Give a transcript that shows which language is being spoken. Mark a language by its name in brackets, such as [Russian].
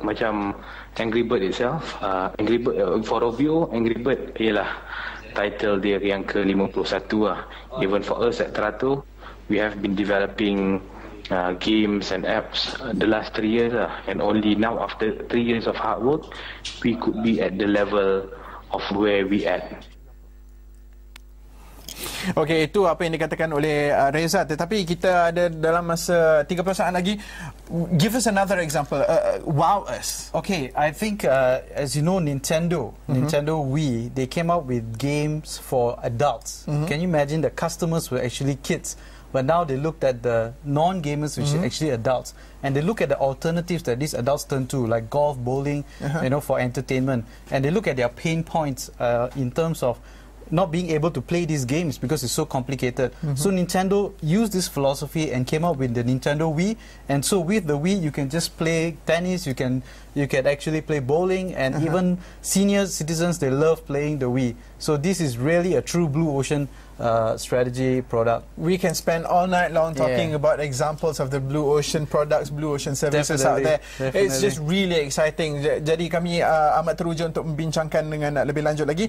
[Malay] Macam Angry Bird itself, Angry Bird for Rovio, Angry Bird ialah title dia yang ke-51 lah. [English] Even for us at Terato, we have been developing games and apps the last 3 years lah. And only now, after 3 years of hard work, we could be at the level of where we at. [Malay] Okey, itu apa yang dikatakan oleh Reza. Tetapi kita ada dalam masa 30 saat lagi. [English] Give us another example. Wow us. Okay, I think as you know, Nintendo Wii, they came out with games for adults. Can you imagine the customers were actually kids? But now they looked at the non-gamers, which are actually adults, and they look at the alternatives that these adults turn to, like golf, bowling, for entertainment. And they look at their pain points in terms of not being able to play these games because it's so complicated. So Nintendo used this philosophy and came up with the Nintendo Wii. And so with the Wii, you can just play tennis, you can actually play bowling, and even senior citizens, they love playing the Wii. So this is really a true blue ocean strategy product. We can spend all night long talking about examples of the blue ocean products, blue ocean services out there. It's just really exciting. [Malay] Jadi kami amat teruja untuk membincangkan dengan lebih lanjut lagi.